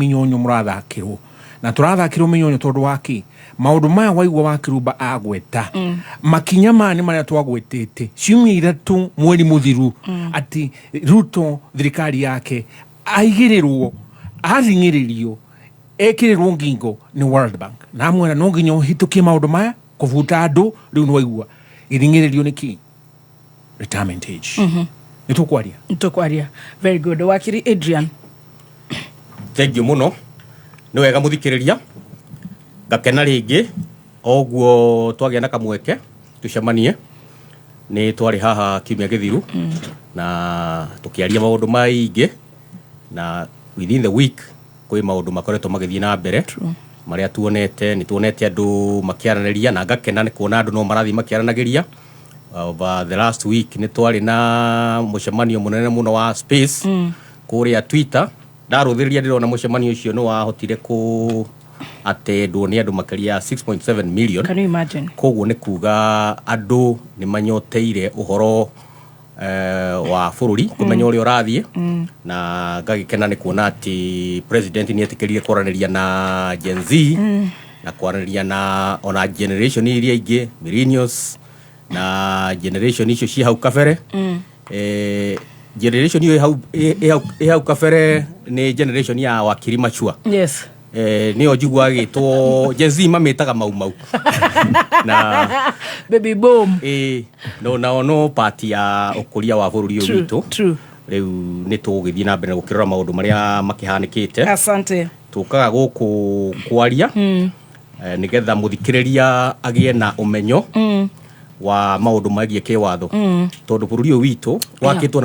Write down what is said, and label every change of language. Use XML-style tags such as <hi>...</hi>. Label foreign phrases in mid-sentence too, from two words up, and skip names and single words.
<ki>mĩnyonyo mũrathakĩrwo na tũrathakĩrwo mĩnyonyo tondũ waki maũndũ maya waigua wa Kirumba agweta makinya maya nĩ marĩa twagwetete ciumia 3 mweri mũthiru atĩ Ruto thirikari yake aigĩrĩrwo athing'ĩrĩrio ekĩrĩrwo ngingo nĩ World Bank na amwĩra no nginya ũhĩtũkie maũndũ maya kũbuta andũ rĩu nĩ waigua gĩthing'ĩrĩrio nĩ kĩ</ki> <en>retirement age</en> <ki>nĩ tũkwaria</ki> <en>very good wakiri Adrian. Thank you</en> <ki>mũno nĩ wega mũthikĩrĩria gakena rĩngĩ oguo twagĩa na kamweke tucemanie nĩ twarĩ haha kiumia gĩthiru na tũkĩaria maũndũ maingĩ na</ki> <en>within the week</en> <ki>kwĩ maũndũ makoretwo magĩthiĩ na mbere marĩa tuonete nĩ tuonete andũ makĩaranĩria na ngakena nĩ kuona andũ no marathiĩ makĩaranagĩria</ki> <en>over the last week</en> <ki>nĩ twarĩ na mũcemanio mũnene mũno wa space kũrĩa Twitter ndarũthĩrĩria ndĩrona mũcemanio ũcio nĩ wahotire kũ atendwo nĩ andũ makĩria 6.7 million.</ki> <en>Can you imagine?</en> <ki>Koguo nĩ kuga andũ nĩ manyoteire ũhoro wa bũrũri kũmenya ũrĩa ũrathiĩ na ngagĩkena nĩ kuona atĩ president nĩ etĩkĩrire kwaranĩria na Gen Z na kwaranĩria na ona generation iria ingĩ millennials na generation icio ci hau kabere generation iyo hau kabere nĩ generation ya wakiri machua.</ki> <en>Yes.</en> <ki>Nĩo njigua gĩtwo Gen Z mamĩtaga mau na</ki> <en>baby boom</en> <ki>no party ya ũkũria wa bũrũri ũyũ witũ rĩu nĩ tũgũgĩthiĩ na mbere gũkĩrora maũndũ marĩa makĩhanĩkĩte.</ki> <sw>Asante.</sw> <ki>Tũkaga gũkũ kwaria nĩgetha mũthikĩrĩria agĩe na ũmenyo wa maũndũ magie kĩwatho tondũ bũrũri ũyũ witũ wakĩtwo na</ki>